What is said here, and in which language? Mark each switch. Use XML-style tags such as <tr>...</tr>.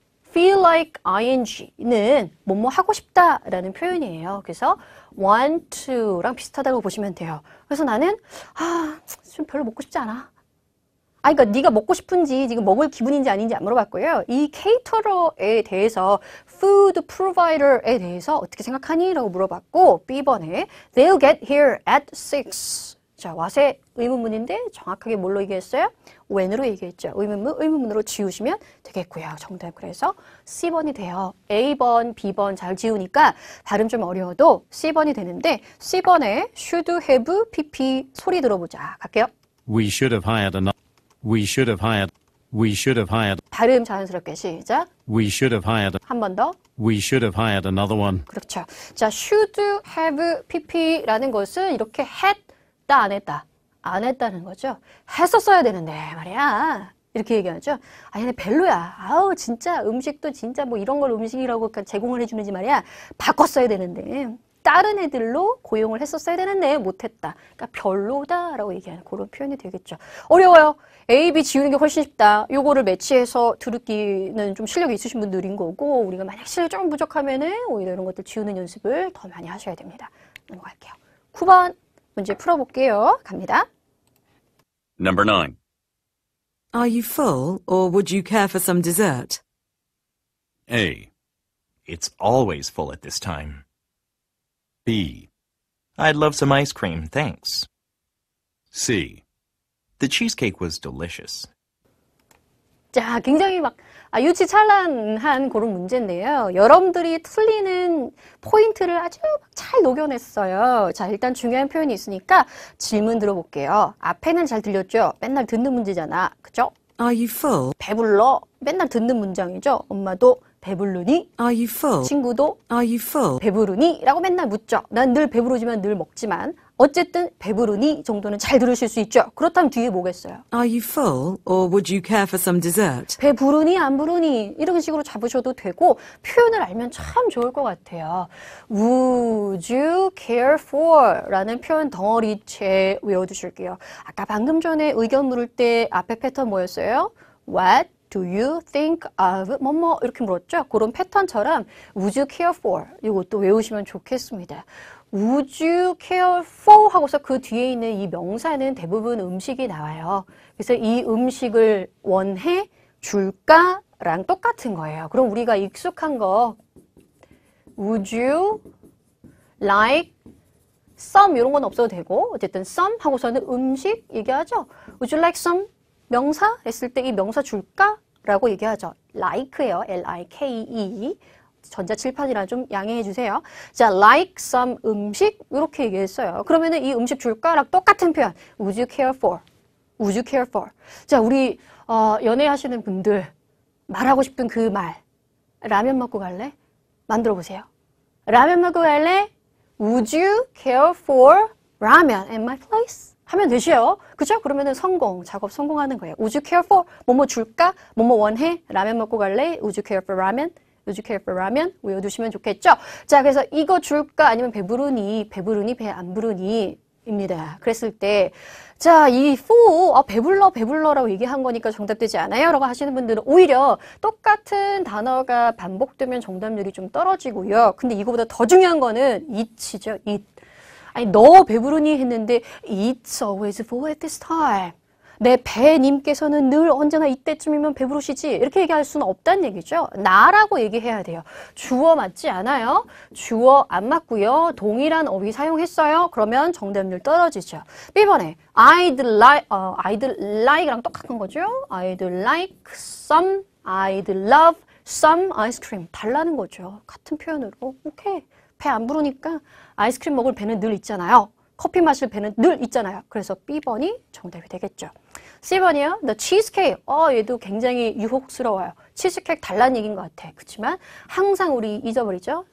<ko>feel like ing는 뭐뭐 하고 싶다라는 표현이에요. 그래서 want to랑 비슷하다고 보시면 돼요. 그래서 나는 좀 별로 먹고 싶지 않아. 그러니까 네가 먹고 싶은지 지금 먹을 기분인지 아닌지 안 물어봤고요. 이 caterer 대해서 food provider에 대해서 어떻게 생각하니? 라고 물어봤고 B번에 they'll get here at 6. 자, 와세 의문문인데 정확하게 뭘로 얘기했어요? when으로 얘기했죠. 의문문으로 지우시면 되겠고요. 정답 그래서 C번이 돼요. A번, B번 잘 지우니까 발음 좀 어려워도 C번이 되는데 C번에 should have pp 소리 들어보자. 갈게요.</ko> <en>We should have hired another. We should have hired. We should have hired.</en> <ko>발음 자연스럽게 시작.</ko> <en>We should have hired.</en> <ko>한 번 더.</ko> <en>We should have hired another one.</en> <ko>그렇죠. 자, should have pp라는 것은 이렇게 했다 안 했다. 안 했다는 거죠. 했었어야 되는데 말이야. 이렇게 얘기하죠. 얘네 별로야. 아우 진짜 음식도 진짜 뭐 이런 걸 음식이라고 제공을 해주는지 말이야. 바꿨어야 되는데. 다른 애들로 고용을 했었어야 되는데 못했다. 그러니까 별로다라고 얘기하는 그런 표현이 되겠죠. 어려워요. A, B 지우는 게 훨씬 쉽다. 요거를 매치해서 들으기는 좀 실력이 있으신 분들인 거고 우리가 만약 실력이 좀 부족하면은 오히려 이런 것들 지우는 연습을 더 많이 하셔야 됩니다. 넘어갈게요. 9번 문제 풀어볼게요. 갑니다. Number 9. Are you full, or would you care for some dessert? A. It's always full at this time. B. I'd love some ice cream, thanks. C. The cheesecake was delicious. 자, 굉장히 막 유치찬란한 그런 문제인데요. 여러분들이 틀리는 포인트를 아주 잘 녹여냈어요. 자, 일단 중요한 표현이 있으니까 질문 들어볼게요. 앞에는 잘 들렸죠? 맨날 듣는 문제잖아. 그죠?</ko> <en>Are you full?</en> <ko>배불러. 맨날 듣는 문장이죠. 엄마도 배부르니?</ko> <en>Are you full?</en> <ko>친구도</ko> <en>Are you full?</en> <ko>배부르니? 라고 맨날 묻죠. 난 늘 배부르지만 늘 먹지만 어쨌든 배부르니 정도는 잘 들으실 수 있죠. 그렇다면 뒤에 뭐겠어요?</ko> <en>Are you full, or would you care for some dessert?</en> <ko>배 부르니 안 부르니 이런 식으로 잡으셔도 되고 표현을 알면 참 좋을 것 같아요.</ko> <en>Would you care for?</en> <ko>라는 표현 덩어리째 외워두실게요. 아까 방금 전에 의견 물을 때 앞에 패턴 뭐였어요?</ko> <en>What do you think of? 뭐뭐 이렇게 물었죠? 그런 패턴처럼 Would you care for?</en> <ko>이것도 외우시면 좋겠습니다.</ko> <en>Would you care for?</en> <ko>하고서 그 뒤에 있는 이 명사는 대부분 음식이 나와요. 그래서 이 음식을 원해 줄까? 랑 똑같은 거예요. 그럼 우리가 익숙한 거 Would you like some? 이런 건 없어도 되고 어쨌든 some 하고서는 음식 얘기하죠.</ko> <en>Would you like some?</en> <ko>명사 했을 때 이 명사 줄까? 라고 얘기하죠. like예요. L-I-K-E. 전자칠판이라 좀 양해해 주세요. 자, like some 음식 이렇게 얘기했어요. 그러면은 이 음식 줄까랑 똑같은 표현.</ko> <en>Would you care for? Would you care for?</en> <ko>자, 우리 연애하시는 분들 말하고 싶은 그 말. 라면 먹고 갈래? 만들어 보세요. 라면 먹고 갈래?</ko> <en>Would you care for ramen at my place?</en> <ko>하면 되시요. 그죠? 그러면은 성공, 작업 성공하는 거예요. Would you care for? 뭐뭐 줄까? 뭐뭐 원해? 라면 먹고 갈래?</ko> <en>Would you care for ramen? Would you care for ramen?</en> <ko>외워두시면 좋겠죠? 자, 그래서 이거 줄까? 아니면 배부르니? 배부르니? 배 안 부르니? 입니다. 그랬을 때, 자, 이 for, 배불러라고 얘기한 거니까 정답되지 않아요? 라고 하시는 분들은 오히려 똑같은 단어가 반복되면 정답률이 좀 떨어지고요. 근데 이거보다 더 중요한 거는 it이죠, it. 아니, 너 배부르니?</ko> <en>했는데, it's always full at this time.</en> <ko>내 배님께서는 늘 언제나 이때쯤이면 배부르시지. 이렇게 얘기할 수는 없다는 얘기죠. 나라고 얘기해야 돼요. 주어 맞지 않아요? 주어 안 맞고요. 동일한 어휘 사용했어요. 그러면 정답률 떨어지죠. B번에 I'd like랑 똑같은 거죠.</ko> <en>I'd like some, I'd love some ice cream.</en> <ko>달라는 거죠. 같은 표현으로. 오케이. 배 안 부르니까 아이스크림 먹을 배는 늘 있잖아요. 커피 마실 배는 늘 있잖아요. 그래서 B번이 정답이 되겠죠.</ko> <en>C번이요. The cheesecake.</en> <ko>얘도 굉장히 유혹스러워요. 치즈케이크 달라는 얘기인 것 같아. 그렇지만 항상 우리 잊어버리죠.</ko>